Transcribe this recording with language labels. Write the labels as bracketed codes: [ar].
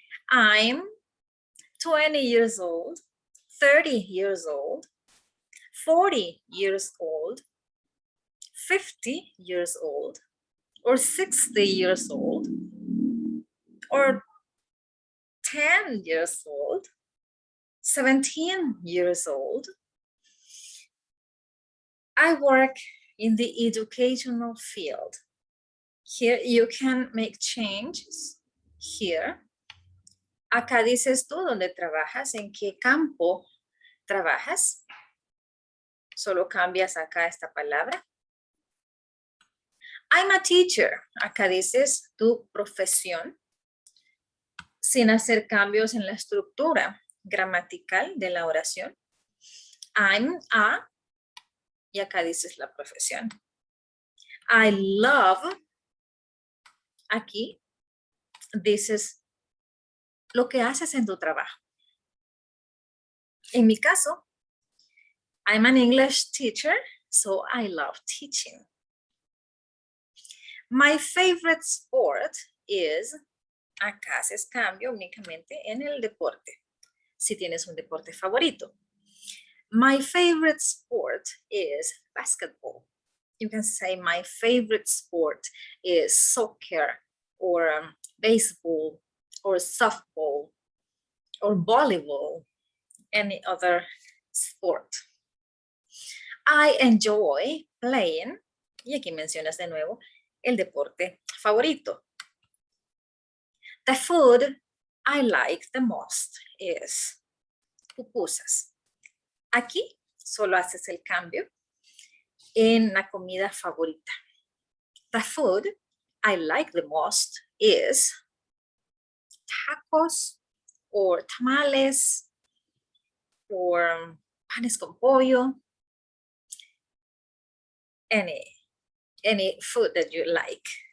[en] I'm 20 years old, 30 years old, 40 years old, 50 years old, or 60 years old, or 10 years old, 17 years old. I work in the educational field. Here you can make changes. Here. [es] Acá dices tú dónde trabajas, en qué campo trabajas. Solo cambias acá esta palabra. [en] I'm a teacher. [es] Acá dices tu profesión sin hacer cambios en la estructura gramatical de la oración. [en] I'm a, [es] y acá dices la profesión. [en] I love, [es] aquí dices lo que haces en tu trabajo. En mi caso, [en] I'm an English teacher, so I love teaching. My favorite sport is, [es] acá haces cambio únicamente en el deporte, si tienes un deporte favorito. [en] My favorite sport is basketball. You can say my favorite sport is soccer or baseball or softball or volleyball, any other sport. I enjoy playing, [es] y aquí mencionas de nuevo el deporte favorito. [en] The food I like the most is pupusas. [es] Aquí solo haces el cambio en la comida favorita. [en] The food I like the most is tacos or tamales or panes con pollo, any food that you like.